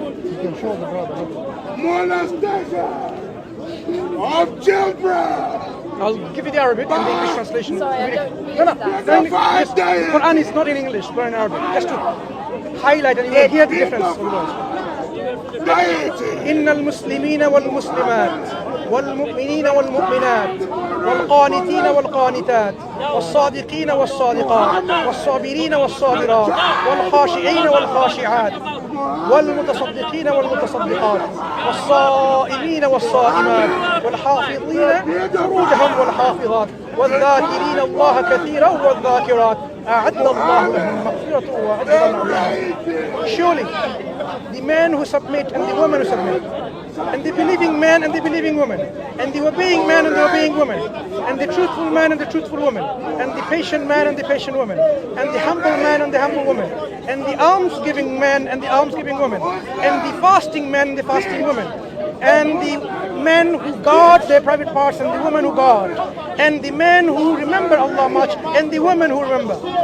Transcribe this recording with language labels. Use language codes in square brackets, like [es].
[en] You can show the brother. Molestation of children. I'll give you the Arabic and the English translation. Sorry, I don't read No. that. The Quran is not in English, but in Arabic. Just to highlight and you will hear the difference of the words. [ar] إن المسلمين والمسلمات والمؤمنين والمؤمنات والقانتين والقانتات والصادقين والصادقات والصابرين والصابرات والخاشعين والخاشعات والمتصدقين والمتصدقات والصائمين والصائمات والحافظين فروجهم والحافظات والذاكرين الله كثيرا والذاكرات أعد الله لهم مغفرة وأجرا عظيما. [en] Surely the men who submit and the women who submit, and the believing man and the believing woman, and the obeying man and the obeying woman, and the truthful man and the truthful woman, and the patient man and the patient woman, and the humble man and the humble woman, and the alms-giving man and the alms-giving woman, and the fasting man and the fasting woman, and the men who guard their private parts and the women who guard, and the men who remember Allah much and the women who remember.